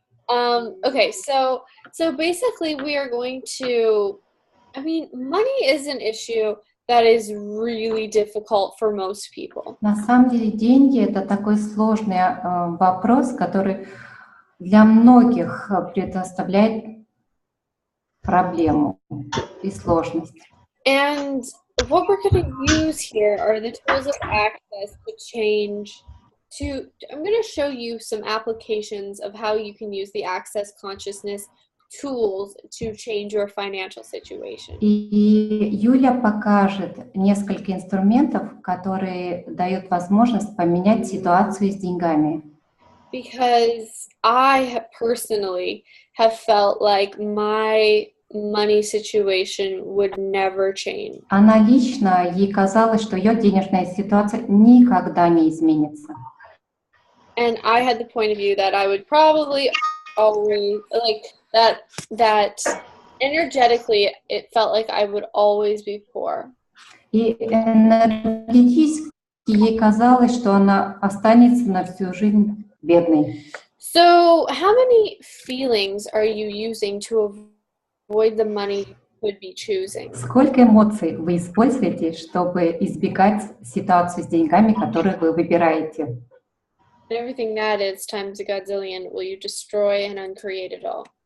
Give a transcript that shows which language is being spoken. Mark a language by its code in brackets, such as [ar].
[en] Okay, so basically we are going to... money is an issue that is really difficult for most people. [ru] На самом деле деньги – это такой сложный вопрос, который для многих предоставляет проблему и сложность. [en] And what we're going to use here are the tools of access to change. I'm going to show you some applications of how you can use the access consciousness tools to change your financial situation. [ru] И Юля покажет несколько инструментов, которые дают возможность поменять ситуацию с деньгами. [en] Because I personally have felt like my money situation would never change. [ru] Она лично, ей казалось, что ее денежная ситуация никогда не изменится. [en] And I had the point of view that I would probably always, like, that energetically it felt like I would always be poor. [ru] И энергетически ей казалось, что она останется на всю жизнь бедной. [en] So, how many feelings are you using to avoid the money you could be choosing? [ru] Сколько эмоций вы используете, чтобы избегать ситуацию с деньгами, которую вы выбираете? [en] Everything that is times a godzillion, will you destroy and uncreate it all?